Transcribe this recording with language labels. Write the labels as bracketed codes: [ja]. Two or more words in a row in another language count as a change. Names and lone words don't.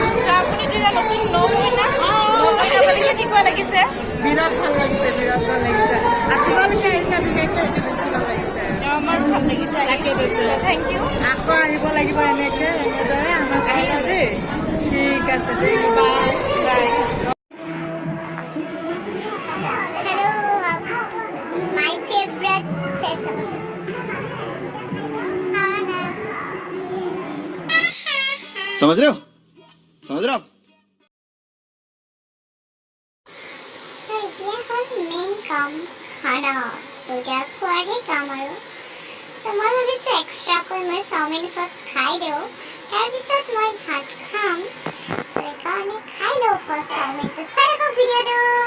[as] ত' আপুনি যেতিয়া নতুন নকইনা কেনেকুৱা লাগিছে? বিৰাট ভাল লাগিছে. আৰু তোমালোকে আহিছা, বিশেষকৈ এইটো বেছি ভাল লাগিছে. আমাৰ ভাল লাগিছে. [en] thank you. [as] আকৌ আহিব লাগিব এনেদৰে আমাক আহিবা দেই. ঠিক আছে, ঠিক [en] bye bye. Hello, my favorite session. [hi] समझ रहे हो आप? [as] So এতিয়া হ'ল মেইন কাম খানা so এতিয়া খোৱাৰহে কাম আৰু তো মই ভাবিছোঁ এক্সট্ৰাকৈ মই চাওমিন ফাৰ্ষ্ট খাই দিওঁ তাৰপিছত মই ভাত খাম সেইকাৰণে খাই লওঁ ফাৰ্ষ্ট চাওমিনটো চাই থাকক ভিডিঅ'টো